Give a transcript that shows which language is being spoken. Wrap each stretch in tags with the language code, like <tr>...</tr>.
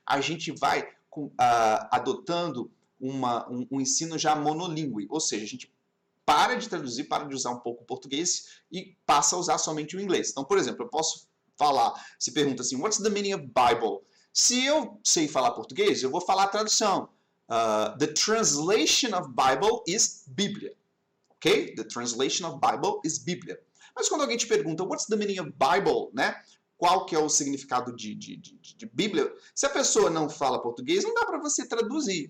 <pt>A gente vai adotando um ensino já monolíngue, ou seja, a gente para de traduzir, para de usar um pouco o português e passa a usar somente o inglês. Então, por exemplo, eu posso falar, se pergunta assim,</pt> <en>what's the meaning of Bible?</en> <pt>Se eu sei falar português, eu vou falar a tradução.</pt> <en>The translation of Bible is Bíblia. Ok? The translation of Bible is Bíblia.</en> <pt>Mas quando alguém te pergunta,</pt> <en>what's the meaning of Bible?</en> <pt>Né? Qual que é o significado de Bíblia? Se a pessoa não fala português, não dá para você traduzir.</pt>